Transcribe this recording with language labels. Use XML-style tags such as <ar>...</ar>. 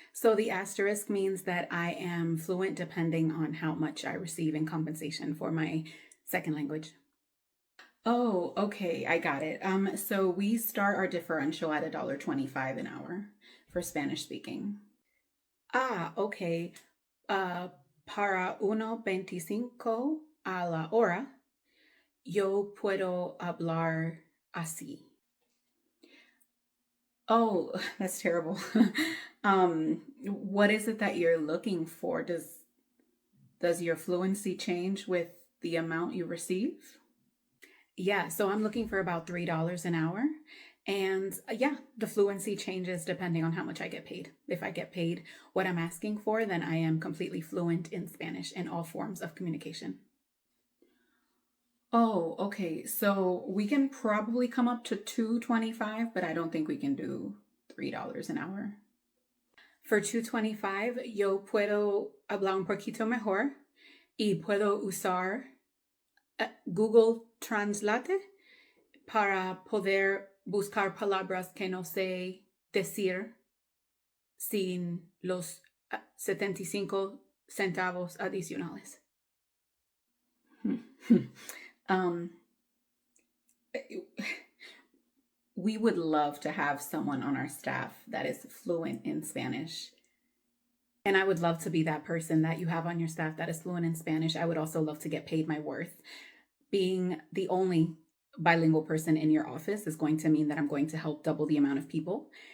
<en>So the asterisk means that I am fluent depending on how much I receive in compensation for my second language. Oh, okay, I got it. So we start our differential at $1.25 an hour for Spanish speaking. Ah, okay.</en> <es>Uh, para 1.25 a la hora, yo puedo hablar así.</es> <en>Oh, that's terrible. What is it that you're looking for? Does your fluency change with the amount you receive? Yeah, so I'm looking for about $3 an hour. And yeah, the fluency changes depending on how much I get paid. If I get paid what I'm asking for, then I am completely fluent in Spanish in all forms of communication. Oh, okay. So we can probably come up to 225, but I don't think we can do $3 an hour. For 225,</en> <es>yo puedo hablar un poquito mejor y puedo usar Google Translate para poder buscar palabras que no sé decir sin los 75 centavos adicionales.</es> <en>um, we would love to have someone on our staff that is fluent in Spanish. And I would love to be that person that you have on your staff that is fluent in Spanish. I would also love to get paid my worth. Being the only bilingual person in your office is going to mean that I'm going to help double the amount of people.</en>